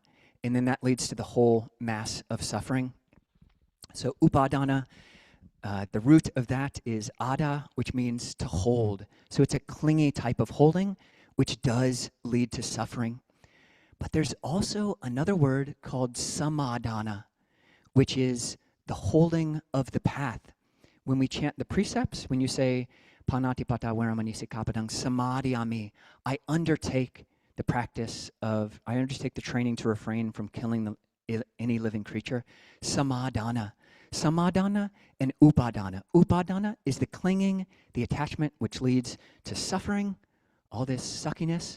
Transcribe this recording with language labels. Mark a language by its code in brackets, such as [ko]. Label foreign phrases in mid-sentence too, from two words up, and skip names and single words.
[en] And then that leads to the whole mass of suffering. So upadana, the root of that is ada, which means to hold. So it's a clingy type of holding, which does lead to suffering. But there's also another word called samadhana, which is the holding of the path. When we chant the precepts, when you say, [pi] panatipata veramani sikkhapadang samadhiyami, [en] I undertake the training to refrain from killing any living creature. Samadhana. Samadhana and upadana. Upadana is the clinging, the attachment, which leads to suffering, all this suckiness.